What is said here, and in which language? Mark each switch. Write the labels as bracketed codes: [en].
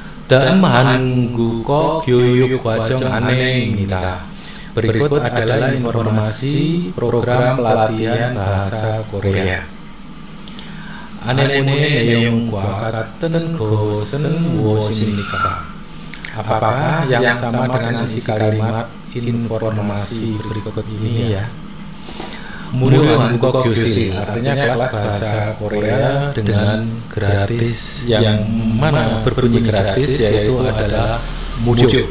[ko] Dan 한국어 교육 과정 안내입니다. [id] Berikut adalah informasi program pelatihan bahasa Korea. [ko] 안내문의 내용과 같은 것은 무엇입니까? [id] Apakah yang sama dengan isi kalimat informasi berikut ini ya? [ko] 무료 한국어 교실, [id] artinya kelas bahasa Korea dengan gratis, yang mana berbunyi gratis yaitu adalah 무료.